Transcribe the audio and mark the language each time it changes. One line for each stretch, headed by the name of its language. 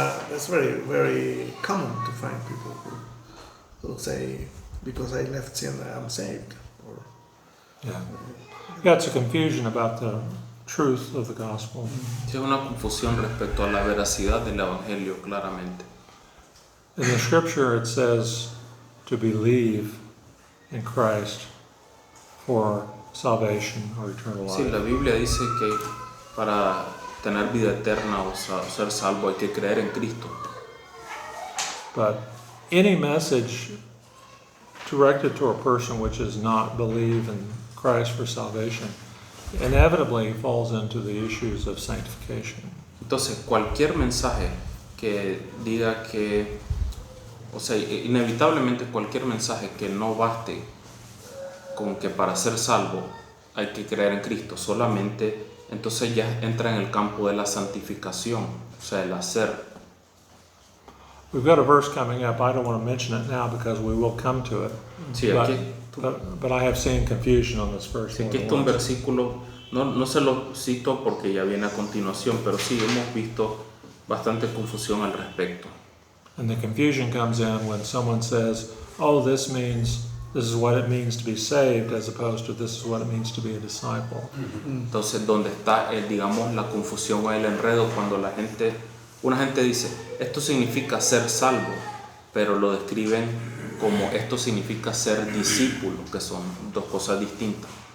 English: That's very, very common to find people who say, because I left sin, I'm saved. Yeah, it's a confusion about the truth of the gospel.
Spanish: Sí, es una confusión respecto a la veracidad del Evangelio, claramente.
English: In the scripture it says to believe in Christ for salvation or eternal
Spanish: Sí, la
English: life.
Spanish: Biblia dice que para tener vida eterna o ser salvo hay que creer en Cristo.
English: But any message directed to a person which is not believe in Christ for salvation inevitably falls into the issues of sanctification.
Spanish: Entonces, cualquier mensaje que diga que, o sea, inevitablemente cualquier mensaje que no baste con que para ser salvo hay que creer en Cristo, solamente entonces ya entra en el campo de la santificación, o sea, el hacer.
English: We've got a verse coming up. I don't want to mention it now because we will come to it.
Spanish: Sí, aquí,
English: But I have seen confusion on this verse.
Spanish: sí, aquí está un versículo, no se lo cito porque ya viene a continuación, pero sí hemos visto bastante confusión al respecto.
English: And the confusion comes in when someone says, oh, this is what it means to be saved, as opposed to this is what it means to be a disciple.
Spanish: Entonces, donde está, digamos, la confusión o el enredo cuando una gente dice, esto significa ser salvo, pero lo describen como esto significa ser discípulo, que son dos cosas distintas.